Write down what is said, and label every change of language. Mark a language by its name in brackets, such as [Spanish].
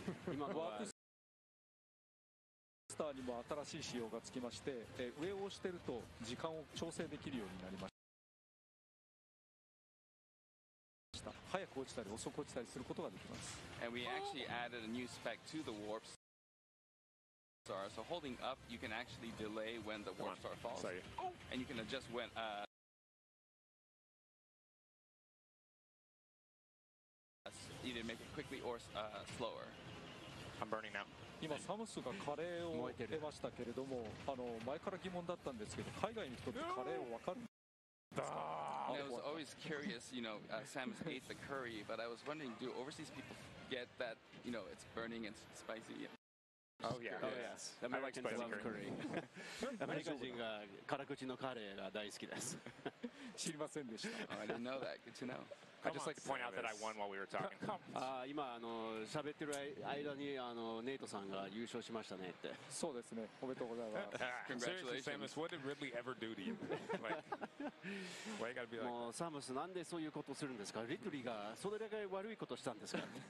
[Japanese] 今のはスターにも新しい仕様がつきまして、上を押してると時間を調整できるようになりました。早く落ちたり遅く落ちたりすることができます。 [English] And we actually added a new spec to the warp star. So holding up, you can actually delay when the warp star falls, and you can adjust when. Either make it quickly or slower. I'm burning now. [Japanese] 今サムスがカレーを得ましたけれども、前から疑問だったんですけど、海外の人ってカレーを分かる [English] I was always curious, Samus ate the curry, but I was wondering, do overseas people get that, it's burning and spicy? Oh yeah, yes. Americans love curry. [Japanese] アメリカ人が辛口のカレーが大好きです。知りませんでした。 [English] I didn't know that. Good to know. I'd just like to point out that I won while we were talking. [Japanese] 今喋ってる間にネイトさんが優勝しましたねって。そうですね。おめでとうございます。 [English] Congratulations, Samus. What did Ridley ever do to you? Like, why you gotta be like? [Japanese] もうサムスなんでそういうことするんですか？リドリーがそれだけ悪いことしたんですか